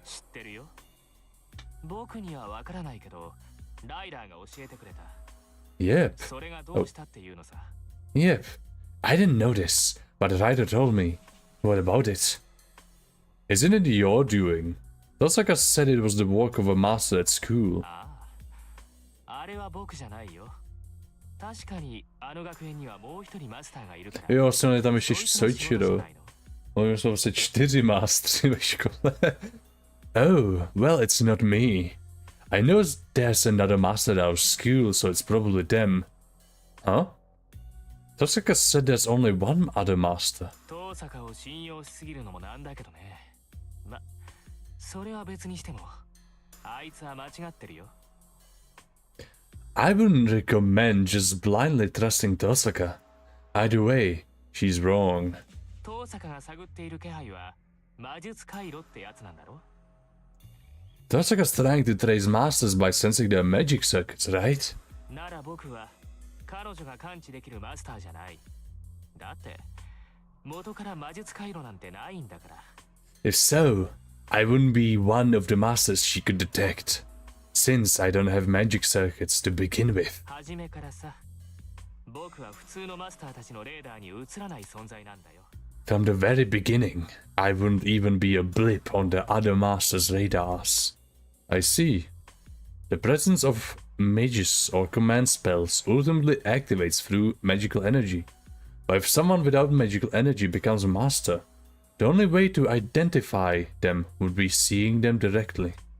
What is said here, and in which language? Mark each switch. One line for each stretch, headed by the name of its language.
Japanese: 知ってるよ。僕にはわからないけど、ライダーが教えてくれた。
English: Yep.
Japanese: それがどうしたっていうのさ。
English: Yep. I didn't know this, but the writer told me. What about it? Isn't it your doing? Tosaka said it was the work of a master at school.
Japanese: ああ、あれは僕じゃないよ。確かにあの学園にはもう一人マスターがいるから。
Czech: Jo, jsem tam ještě Soichiro. Oni jsou vlastně 4 mástři ve škole.
English: Oh, well, it's not me. I know there's another master at our school, so it's probably them. Huh? Tosaka said there's only one other master.
Japanese: 遠坂を信用しすぎるのもなんだけどね。ま、それは別にしても、あいつは間違ってるよ。
English: I wouldn't recommend just blindly trusting Tosaka. Either way, she's wrong.
Japanese: 遠坂が探っている気配は魔術回路ってやつなんだろ？
English: Tosaka's trying to trace masters by sensing their magic circuits, right?
Japanese: なら僕は彼女が感知できるマスターじゃない。だって元から魔術回路なんてないんだから。
English: If so, I wouldn't be one of the masters she could detect, since I don't have magic circuits to begin with.
Japanese: 初めからさ、僕は普通のマスターたちのレーダーに映らない存在なんだよ。
English: From the very beginning, I wouldn't even be a blip on the other masters' radars. I see. The presence of mages or command spells ultimately activates through magical energy. But if someone without magical energy becomes a master, the only way to identify them would be seeing them directly.